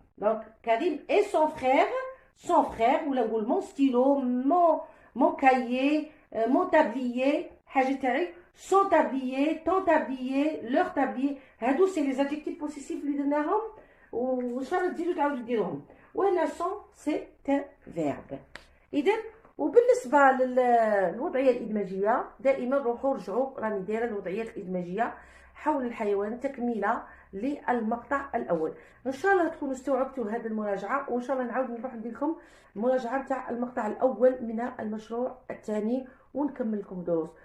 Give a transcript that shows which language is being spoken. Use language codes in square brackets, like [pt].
[fr] Donc Karim et son frère [ar] ولا نقول [fr] mon stylo, mon cahier, mon tablier, [ar] حاجة تاعي [fr] son tablier, ton tablier, leur tablier. [ar] هادو [fr] c'est les adjectifs possessifs [ar] اللي درناهم وان شاء الله تزيدوا تعاودوا ديروهم. وهنا [fr] son c'est un verbe. [ar] إذا وبالنسبة للوضعية الإدماجية دائما روحوا رجعوا راني دايرة الوضعيات الإدماجية حول الحيوان تكملة للمقطع الأول. إن شاء الله تكونوا استوعبتوا هذه المراجعة، وإن شاء الله نعاود نروح ندير لكم المراجعة نتاع المقطع الأول من المشروع الثاني ونكمل لكم دروس.